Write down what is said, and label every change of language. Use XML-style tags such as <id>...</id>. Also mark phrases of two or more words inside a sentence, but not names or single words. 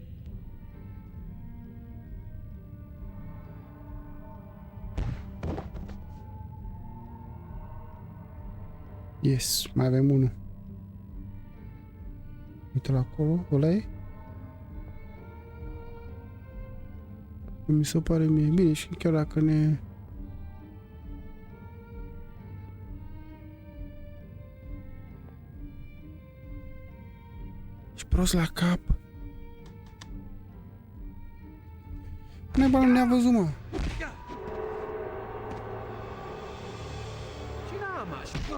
<en>Yes,</en> <ro>mai avem unul. Uite-l acolo, ăla e? Mi se pare mie bine și chiar dacă ne... Ești prost la cap. Neba, nu ne-a văzut, mă.</ro> <en>Do you know how much?</en>